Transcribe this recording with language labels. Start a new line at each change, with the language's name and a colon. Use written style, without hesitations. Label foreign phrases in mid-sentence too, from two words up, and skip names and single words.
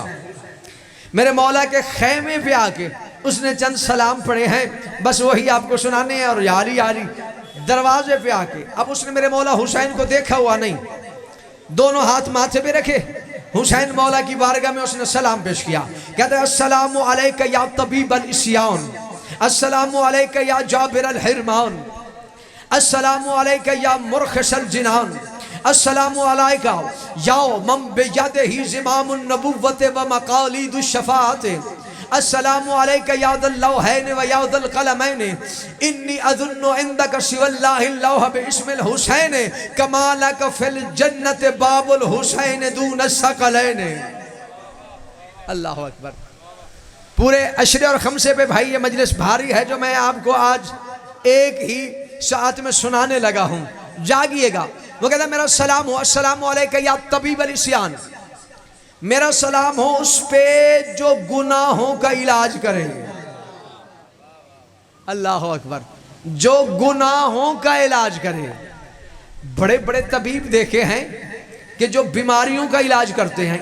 Urdu: میرے مولا کے خیمے پہ آکے اس نے چند سلام پڑھے ہیں، بس وہی آپ کو سنانے ہیں. اور یاری یاری دروازے پہ آکے اب اس نے میرے مولا حسین کو دیکھا ہوا نہیں، دونوں ہاتھ ماتھے پہ رکھے حسین مولا کی بارگاہ میں اس نے سلام پیش کیا. کہتے ہیں
Arabic: السلام عليك يا طبيب العصيان، السلام عليك يا جابر الحرمان، السلام عليك يا مرخص الجنان, السلام عليك يا من بيده زمام النبوة ومقاليد الشفاعة, السلام عليك يا ذا اللوحين ويا ذا القلمين، إني أظن عندك سوى الله لوح بسم الحسين، كما لك في الجنة باب الحسين دون الثقلين. الله أكبر.
Urdu: پورے عشرے اور خمسے پہ بھائی یہ مجلس بھاری ہے جو میں آپ کو آج ایک ہی ساتھ میں سنانے لگا ہوں، جاگیےگا. وہ کہتا میرا سلام ہو,
Arabic: السلام عليك يا طبيب العصيان,
Urdu: میرا سلام ہو اس پہ جو گناہوں کا علاج کرے.
Arabic: الله أكبر.
Urdu: جو گناہوں کا علاج کرے. بڑے بڑے طبیب دیکھے ہیں کہ جو بیماریوں کا علاج کرتے ہیں.